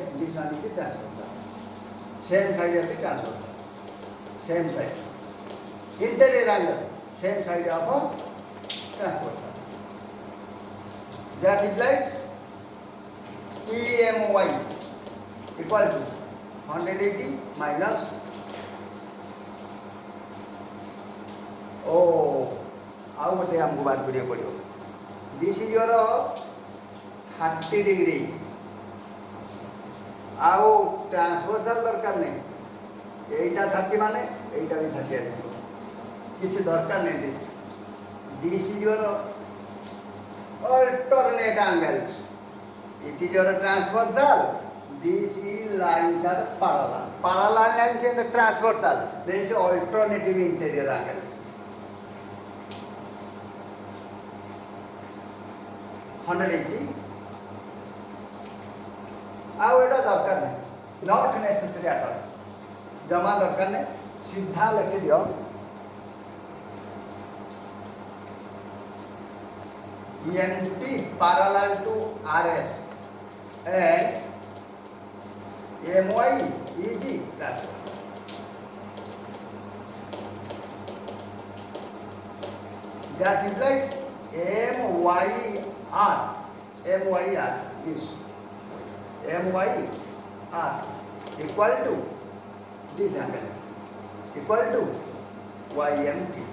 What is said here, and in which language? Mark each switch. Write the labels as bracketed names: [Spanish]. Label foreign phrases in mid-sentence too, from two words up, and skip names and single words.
[English] This one is the transversal. Same side of the transversal. Same side. Interior angle. Same side of a transversal. That implies TMY equal to 180 minus [Odia] ଆଉ ଗୋଟେ ଆମକୁ ବାହାର କରିବାକୁ ପଡ଼ିବ. [English] This is your 30 degree. [Odia] ଆଉ ଟ୍ରାନ୍ସଭର୍ସାଲ ଦରକାର ନାହିଁ. ଏଇଟା 30 ମାନେ ଏଇଟା ବି 30 ଆସିବ. କିଛି ଦରକାର ନାହିଁ. [English] This is your alternate angles. It is your transversal. These lines are parallel. Parallel lines and transversal. There is alternative interior angle. 180. [Odia] ଆଉ ଏଟା ଦରକାର ନାହିଁ. [English] Not necessary at all. [Odia] ଜମା ଦରକାର ନାହିଁ. ସିଧା ଲେଖିଦିଅ. [English] MT parallel to RS and MY is transfer. That implies MYR is MYR equal to this angle equal to YMT.